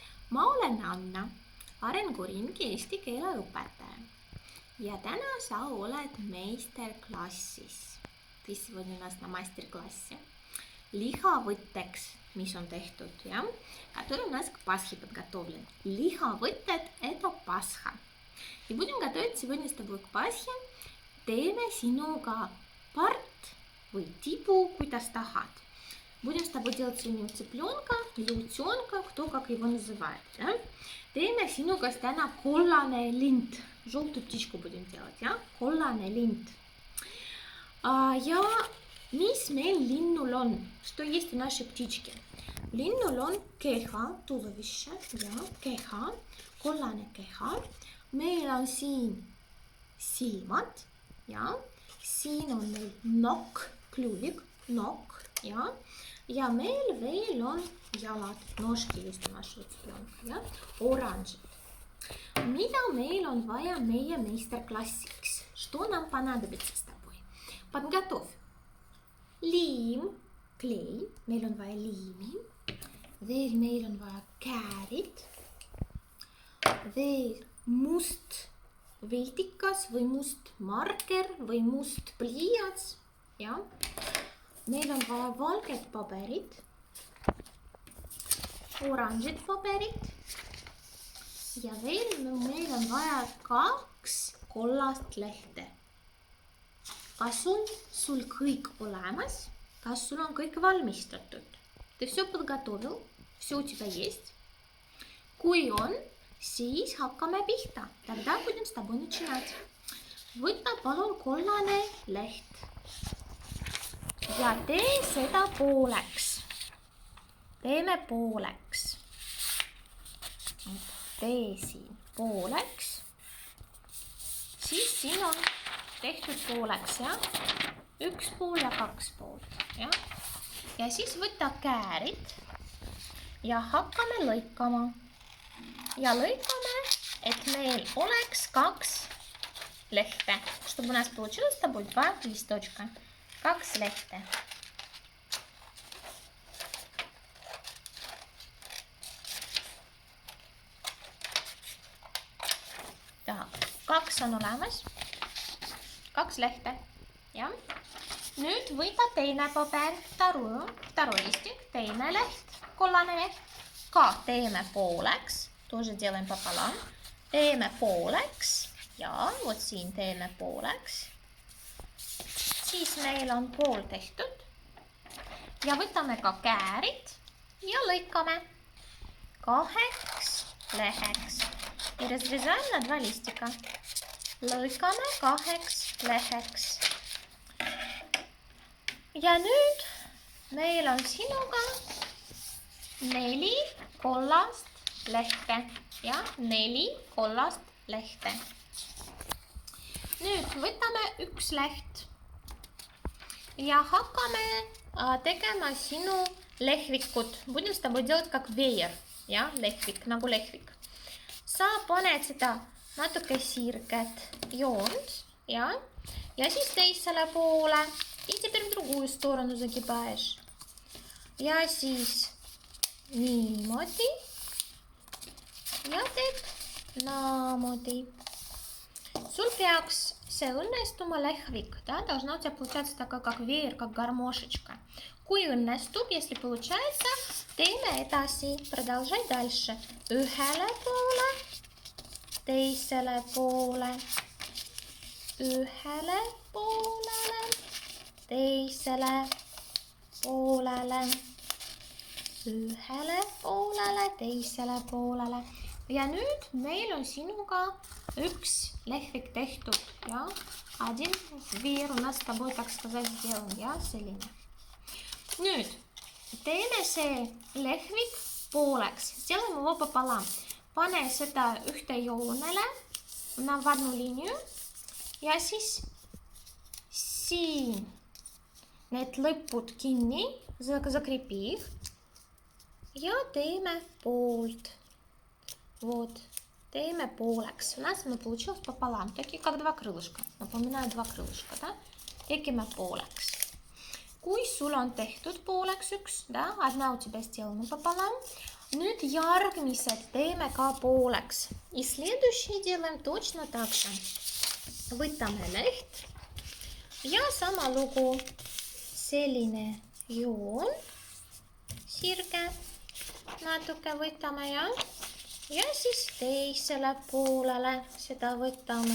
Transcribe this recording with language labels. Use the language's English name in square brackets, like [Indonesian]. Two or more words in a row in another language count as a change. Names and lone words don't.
[Estonian] Ma olen Anna, Arenguringi eesti keele õpetaja. Ja täna sa oled meisterklassis. [Russian] Ты сегодня у нас на мастер-классе. [Estonian] Лиховыттeks, mis on tehtud, ja? [Russian] Который у нас к Пасхе подготовлен. Лиховытted – это Пасха. И будем готовить сегодня с тобой к Пасхе. [Estonian] Teeme sinuga part või tibu, kuidas tahad. [Russian] Будем с тобой делать сегодня цыпленка или утенка, кто как его называет. Да? [Estonian] Teeme sinuga täna kollane lint. [Russian] Желтую птичку будем делать. [Estonian] Ja? Kollane lint. Ja mis meil linnul on? [Russian] Что есть у нашей птички? [Estonian] Linnul on keha, tuluviще. Ja? Keha, kollane keha. Meil on siin silmad. Ja? Siin on meil nokk, kluvik, nokk. Ja? Ja meil veel on jalad, [Russian] ножки есть у нашего цыпленка, ja? Оранжевый. [Estonian] Mida meil on vaja meie meisterklassiks? [Russian] Что нам понадобится с тобой? Подготовь. [Estonian] Liim, klei, meil on vaja liimi. Veel meil on vaja käärid. Veel must viltikas või must marker või must pliiats, ja? Meil on vaja valget paberit, oranžit paberit ja veel meil on vaja 2 kollast lehte. Kas sul kõik olemas? Kas sul on kõik valmistatud? [Russian] Ты все подготовил? Все у тебя есть? [Estonian] Kui on, siis hakkame pihta. [Russian] Тогда будем с тобой начинать. [Estonian] Võta palun kollane leht. Ja tee seda pooleks. Teeme pooleks. Tee siin pooleks. Siis siin on tehtud pooleks, ja? 1 pool ja 2 poolt, ja? Ja siis võta käärid ja hakkame lõikama. Ja lõikame, et meil oleks 2 lehte. [Russian] Чтобы у нас получилось с тобой 2 листочка. [Estonian] 2 lehte. Так, 2 on olemas. 2 lehte. Ja? Nüüd võta teine paber, [Russian] второй листик, [Estonian] teine leht, kollane leht. Ka teeme pooleks. [Russian] Тоже делаем пополам. [Estonian] Teeme pooleks. Ja, вот siin teeme pooleks. Siis meil on pool tehtud. Ja võtame ka käärid ja lõikame 2 leheks. [Russian] Ja разрезаем на 2 листика. [Estonian] Lõikame 2 leheks. Ja nüüd meil on sinuga 4 kollast lehte. Ja 4 kollast lehte. Nüüd võtame 1 leht. Ja hakkame tegema sinu lehvikut. [Russian] Будем с тобой делать как веер. [Estonian] Ja, lehvik, nagu lehvik. Sa paned seda natuke sirget joont. Ja siis teisele poole. [Russian] И теперь в другую сторону загибаешь. [Estonian] Ja siis niimoodi. Ja teed naamoodi. Sul peaks see õnnestuma lehvik, [Russian] да? Должна у тебя получаться такая, как веер, как гармошечка. [Estonian] Kui õnnestub, [Russian] если получается, [Estonian] teeme edasi. [Russian] Продолжай дальше. [Estonian] Ühele poole, teisele poole, ühele poolele, teisele poolele, ühele poolele, teisele poolele. Ja nüüd meil on sinuga 1 lehvik tehtud, ja? [Russian] Один веер у нас с тобой, так сказать, сделан, [Estonian] ja? Selline. Nüüd teeme see lehvik pooleks. [Russian] Сделаем его пополам. [Estonian] Pane seda ühte joonele na [Russian] в одну линию. [Estonian] Ja siis siin need lõpud kinni, [Russian] закрепи их. [Estonian] Ja teeme poolt. Вот. Teeme pooleks. [Russian] У нас получилось пополам. Такие, как 2 крылышка. Напоминаю 2 крылышка, да? [Estonian] Tegime pooleks. Kui sul on tehtud pooleks 1, [Russian] да? Одна у тебя сделана пополам, [Estonian] Nüüd järgmised teeme ka pooleks. [Russian] И следующие делаем точно так же. [Estonian] Võtame leht ja sama lugu selline joon, sirge, natuke võtame ja siis teisele poolele seda võtame.